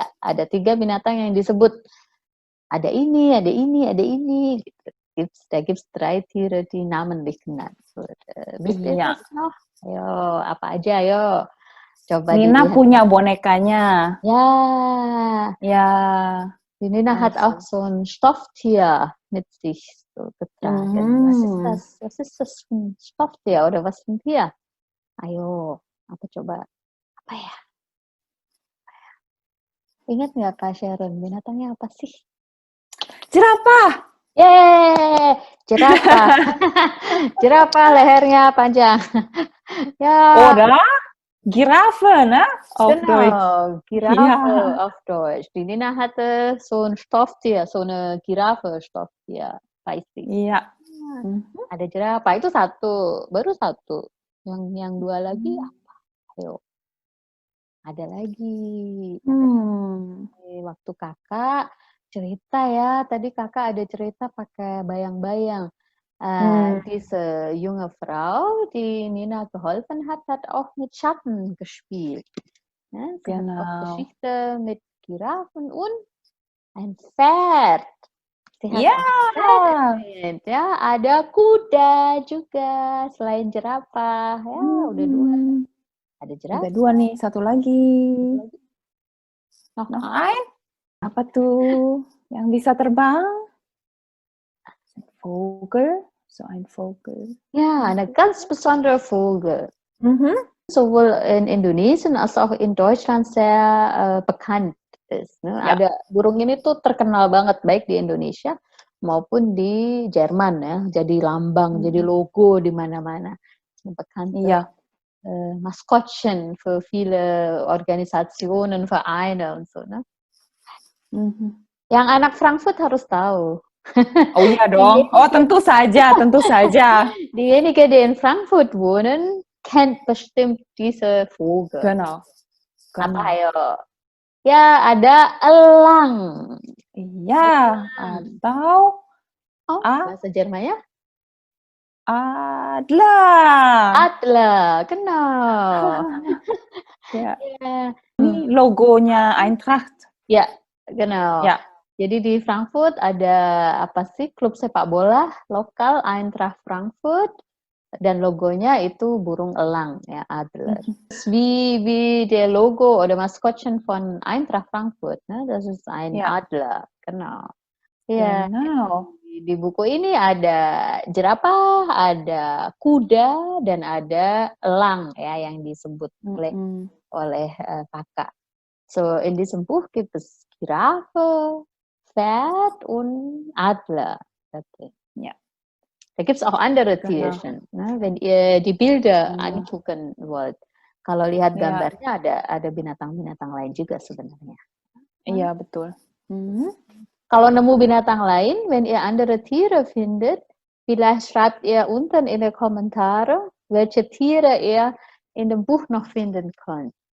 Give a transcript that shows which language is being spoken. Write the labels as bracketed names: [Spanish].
[Indonesian] Ada 3 binatang yang disebut. Ada ini, ada ini, ada ini, gitu. [German] Da gibt's 3 Tiere, die namentlich genannt wurde. Wisst ihr [Indonesian] Iya. [German] das noch? [Indonesian] Ayo, apa aja ayo? Coba Nina dilihat. punya bonekanya. [German] Ja, [Indonesian] Ya. [German] die Nina hat Also. auch so ein Stofftier mit sich so getragen. Was ist das für ein Stofftier oder was für ein Tier? [Indonesian] Ayo, apa coba? Apa ya? Ingat nggak Kak Sharon, binatangnya apa sih? Jerapah. Yeay, jerapah. Jerapah lehernya panjang. Ja, [German] Oder Giraffe, ne? Auf Deutsch. genau, Giraffe Ja. auf Deutsch. Die Nina hatte so ein Stofftier, so eine Giraffe-Stofftier, weiß ich. [Indonesian] Iya. Ada jerapah, itu satu, baru satu. Yang 2 lagi apa? Ayo. Ada lagi. Waktu kakak cerita ya, tadi kakak ada cerita pakai bayang-bayang. [German] Diese junge Frau, die Nina geholfen hat, hat auch mit Schatten gespielt. Ja, sie hat auch Geschichte mit Giraffen und ein Pferd. Sie hat ein Pferd erwähnt. [Indonesian] Ja, ada kuda juga selain jerapah. Ya, udah 2. Ada jerapah. Udah 2 nih, satu lagi. [German] Noch ein? [Indonesian] Apa tuh yang bisa terbang? [German] Vogel, so ein Vogel. Ja, eine ganz besondere Vogel. Sowohl in Indonesien als auch in Deutschland sehr bekannt ist. Ne? [Indonesian] Ya. Ada burung ini tuh terkenal banget baik di Indonesia maupun di Jerman ya. Jadi lambang, jadi logo di mana-mana. [German] Bekannte Maskottchen für viele Organisationen, Vereine und so. [Indonesian] Ne? Yang anak Frankfurt harus tahu. Oh iya dong. Oh tentu saja, tentu saja. [German] Diejenigen, die in Frankfurt wohnen, kennt bestimmt diese Vogel. Genau. [Indonesian] Apa ayo? Ya, ada elang. Iya, atau bahasa Jermannya? [German] Adler. Adler, genau. [Indonesian] Ya. Ini logonya Eintracht. Ya, genau. Ya. Jadi di Frankfurt ada apa sih klub sepak bola lokal Eintracht Frankfurt dan logonya itu burung elang ya Adler. [German] Wie der Logo oder Maskottchen von Eintracht Frankfurt, ne? Das ist ein Adler, genau. Ya. Genau. [Indonesian] Di buku ini ada jerapah, ada kuda dan ada elang ya yang disebut oleh kakak. [German] So in diesem Buch gibt es Giraffe, Pferd und Adler. Okay. Ja. Da gibt es auch andere Tierchen, ne, wenn ihr die Bilder angucken wollt. [Indonesian] Kalau lihat gambarnya ada binatang-binatang lain juga sebenarnya. Iya, betul. Kalau nemu binatang lain, [German] wenn ihr andere Tiere findet, vielleicht schreibt ihr unten in die Kommentare, welche Tiere ihr in dem Buch noch finden könnt.